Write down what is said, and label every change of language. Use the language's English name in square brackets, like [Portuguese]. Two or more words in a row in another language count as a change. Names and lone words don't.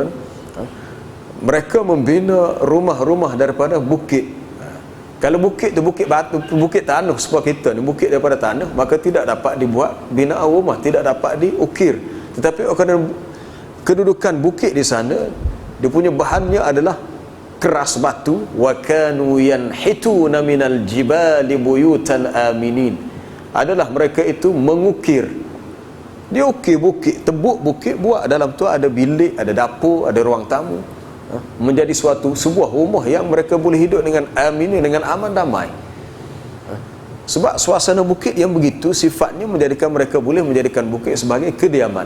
[Malay] Mereka membina rumah-rumah daripada bukit. Kalau bukit tu bukit batu, bukit tanah seperti kita ni, bukit daripada tanah, maka tidak dapat dibuat binaan rumah, tidak dapat diukir. Tetapi kerana kedudukan bukit di sana, dia punya bahannya adalah keras batu, [Arabic] وكانوا ينحتون من الجبال بيوتا آمنين, [Malay] adalah mereka itu mengukir. Dia ukir bukit, tebuk bukit, buat dalam tu ada bilik, ada dapur, ada ruang tamu, menjadi sebuah rumah yang mereka boleh hidup dengan aminin, dengan aman damai. Sebab suasana bukit yang begitu sifatnya menjadikan mereka boleh menjadikan bukit sebagai kediaman.